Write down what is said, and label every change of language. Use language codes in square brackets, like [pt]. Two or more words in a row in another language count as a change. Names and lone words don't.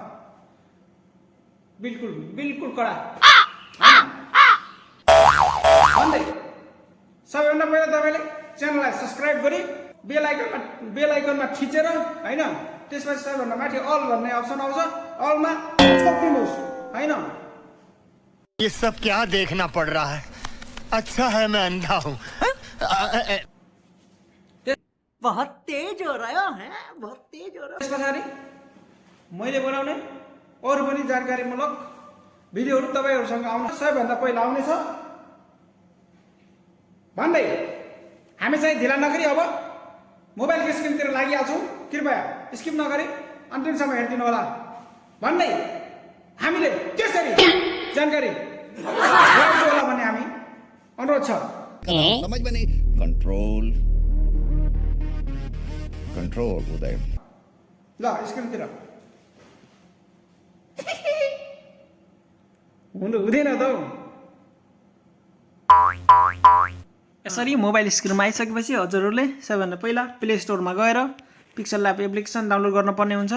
[ne] बिल्कुल बिल्कुल कडा भन्दै सबैभन्दा पहिला तपाईले च्यानललाई सब्स्क्राइब गरी बेल आइकनमा थिचेर हैन त्यसपछि सबैभन्दा माथि अल भन्ने अप्सन आउँछ, अलमा छोप्दिनुस् हैन। [hi] ये सब क्या देखना पड़ रहा है? अच्छा है मैं अंधा हूँ। बहुत तेज हो रहा है, बहुत तेज हो रहा है। [ne] त्यसपछि मैले बनाउने अरु पनि जानकारीमूलक भिडियोहरु तपाईहरुसँग आउन सबैभन्दा पहिला आउने छ भन्दै हामी चाहिँ ढिला नगरी अब मोबाइलको स्क्रिनतिर लागिहाल्छौं। कृपया स्किप नगरी अन्तिमसम्म हेर्दिनु होला भन्दै हामीले त्यसरी जानकारी गराउँछौँ होला भन्ने हामी अनुरोध छ। [hi] समझ में नहीं। कंट्रोल कंट्रोल उदय [ne] ल स्क्रिनतिर हुँदैन त यसरी मोबाइल स्क्रिनमा आइसकेपछि हजुरहरूले सबैभन्दा पहिला प्ले स्टोरमा गएर पिक्सल ल्याब एप्लिकेसन डाउनलोड गर्नुपर्ने हुन्छ।